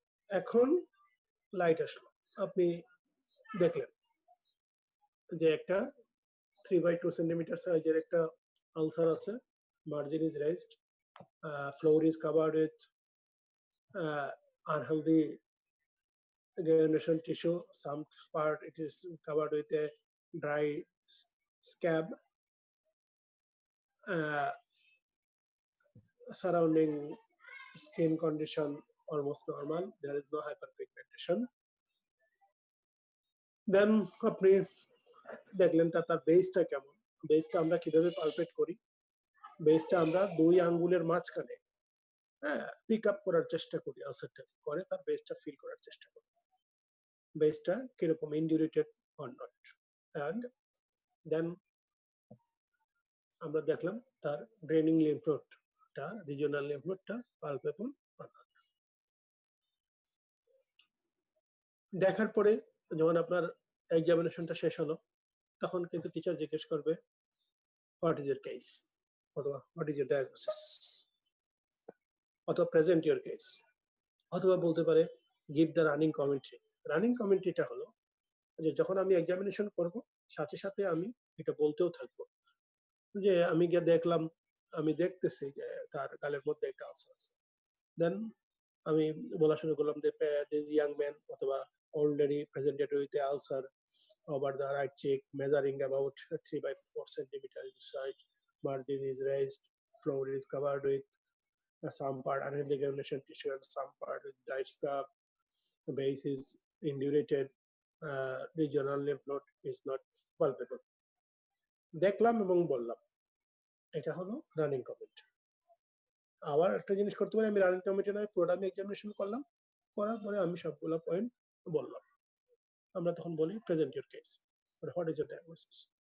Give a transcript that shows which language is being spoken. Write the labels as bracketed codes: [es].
[bn] এখন লাইট আসলো, আপনি দেখলেন যে একটা 3/2 সেন্টিমিটার সাইজের একটা আলসার আছে, [en] Margin is raised, floor is covered with unhealthy granulation tissue. Some part it is covered with a dry scab. Surrounding skin condition almost normal. There is no hyperpigmentation. [bn] Then আপনি দেখলেন তার বেসটা কেমন। বেসটা আমরা কিভাবে পালপেট করি? বেসটা আমরা 2 আঙ্গুলের মাঝখানে পিক আপ করার চেষ্টা করি আলসারটা করে তার বেসটা ফিল করার চেষ্টা করি। বেসটা কিরকম ইন্ডিউরেটেড অর নট। অ্যান্ড দেন আমরা দেখলাম তার draining lymph নোডটা regional lymph নোডটা palpable or not. দেখার পরে যখন আপনার এক্সামিনেশনটা শেষ হলো তখন কিন্তু টিচার জিজ্ঞেস করবে [en] what is your case [bn] অথবা [en] what is your diagnosis [bn] অথবা [en] present your case [bn] অথবা বলতে পারে [en] Give the running commentary. [bn] Running কমেন্ট্রিটা হলো যে যখন আমি এক্সামিনেশন করব সাথে সাথে আমি এটা বলতেও থাকবো যে আমি গিয়ে দেখলাম, আমি দেখতেছি যে তার গালের মধ্যে একটা আলসার আছে। দেন আমি বলা শুরু করলাম যে [en] This young man অথবা already presented with the ulcer over the right cheek measuring about 3 by 4 centimeter inside. Margin is raised, floor is covered with some part unhealthy granulation tissue and some part with dry scab. The base is indurated, regional lymph node is not palpable. [bn] দেখলাম এবং বললাম এটা হলো running comment. আবার একটা জিনিস করতে পারি, আমি রানিং কমেন্টে নয় পুরোটা আমি এক্সামিনেশন করলাম, করার পরে আমি সবগুলো পয়েন্ট বললাম। আমরা তখন বলি [en] Present your case, what is your diagnosis.